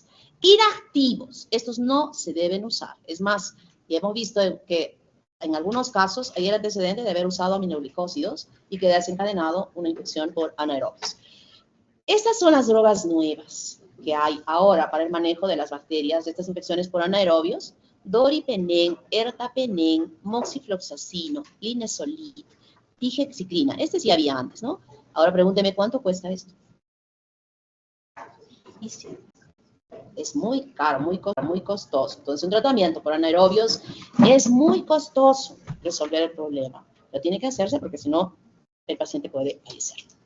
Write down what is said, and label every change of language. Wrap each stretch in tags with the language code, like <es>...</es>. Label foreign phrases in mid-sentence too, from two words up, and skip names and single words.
<es>Inactivos, estos no se deben usar. Es más, ya hemos visto que en algunos casos hay el antecedente de haber usado aminoglicósidos y que ha desencadenado una infección por anaerobios. Estas son las drogas nuevas que hay ahora para el manejo de las bacterias de estas infecciones por anaerobios: doripenem, ertapenem, moxifloxacino, linezolid, tigexicrina. Este sí había antes, ¿no? Ahora pregúnteme cuánto cuesta esto. Y sí, es muy caro, muy costoso. Entonces, un tratamiento por anaerobios es muy costoso resolver el problema. Pero tiene que hacerse porque si no, el paciente puede fallecer.</es>